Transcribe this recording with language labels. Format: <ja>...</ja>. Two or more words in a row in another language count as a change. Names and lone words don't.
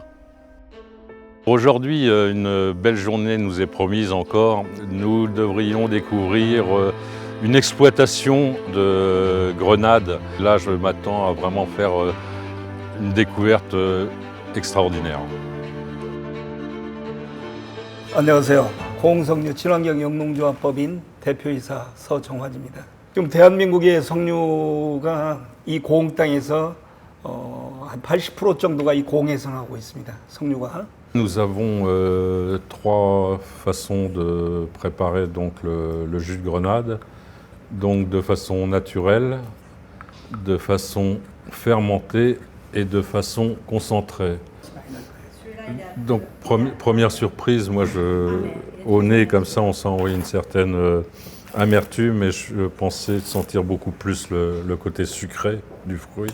<fr>Aujourd'hui, une belle journée nous est promise encore. Nous devrions découvrir une exploitation de grenades. Là, je m'attends à vraiment faire une découverte extraordinaire.</fr> <ko>안녕하세요. 고흥석류 친환경 영농조합법인 대표이사 서정환입니다. 지금 대한민국의 석류가 이 고흥 땅에서 한 80% 정도가 이 고흥에서 나오고 있습니다. 석류가.</ko> <fr>Nous avons trois façons de préparer donc le jus de grenade, donc de façon naturelle, de façon fermentée et de façon concentrée. Donc première surprise, moi au nez comme ça on sent une certaine amertume, mais je pensais sentir beaucoup plus le côté sucré du fruit.</fr>